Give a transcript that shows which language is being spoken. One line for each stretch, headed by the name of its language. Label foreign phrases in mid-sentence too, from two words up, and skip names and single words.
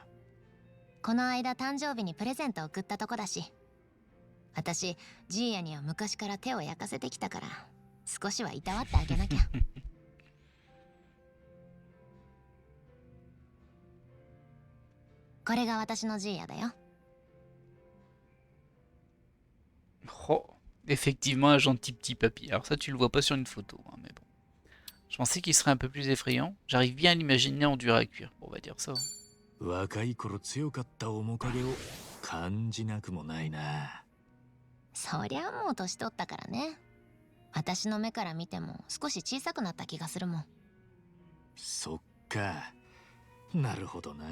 Japanese: この間誕生日にプレゼント送ったとこだし、私ジーヤには昔から手を焼かせてきたから少しはいたわってあげなきゃ。これが私のジーヤだよ。
French: Effectivement, un gentil petit papy. Alors ça, tu le vois pas sur une photo, hein, mais bon. Je pensais qu'il serait un peu plus effrayant. J'arrive bien à l'imaginer en dur à cuire. Bon, on va dire ça.
Japanese: 若い頃強かった面影を感じなくもないな。そりゃもう年取ったからね。私の目から見ても少し小さくなった気がするもん。そっか。なるほどな。